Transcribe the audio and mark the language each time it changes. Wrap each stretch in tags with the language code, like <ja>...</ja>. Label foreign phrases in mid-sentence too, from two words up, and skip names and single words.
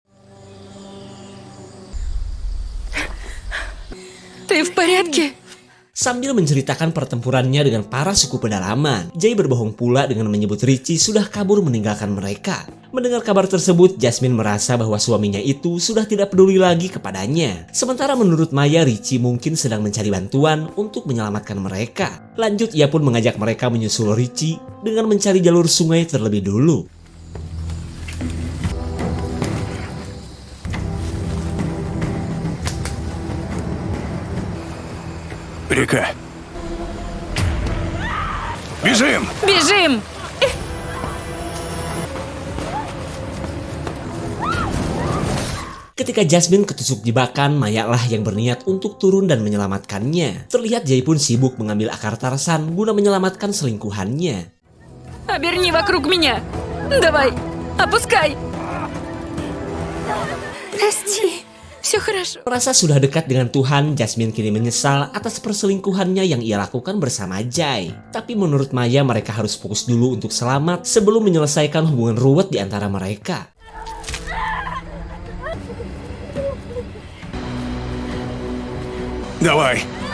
<ru>Ты в порядке?</ru> <id>Sambil menceritakan pertempurannya dengan para suku pedalaman, Jay berbohong pula dengan menyebut Richie sudah kabur meninggalkan mereka. Mendengar kabar tersebut, Jasmine merasa bahwa suaminya itu sudah tidak peduli lagi kepadanya. Sementara menurut Maya, Richie mungkin sedang mencari bantuan untuk menyelamatkan mereka. Lanjut, ia pun mengajak mereka menyusul Richie dengan mencari jalur sungai terlebih dulu.</id> <ru>Река. Бежим! Бежим!</ru> <id>Ketika Jasmine ketusuk jebakan, Maya lah yang berniat untuk turun dan menyelamatkannya. Terlihat Jay pun sibuk mengambil akar Tarsan guna menyelamatkan selingkuhannya.</id> <ru>Оберни вокруг меня. Давай, опускай. Прости, все хорошо.</ru> <id>Merasa sudah dekat dengan Tuhan, Jasmine kini menyesal atas perselingkuhannya yang ia lakukan bersama Jay. Tapi menurut Maya, mereka harus fokus dulu untuk selamat sebelum menyelesaikan hubungan ruwet di antara mereka.</id> <ru>Давай!</ru>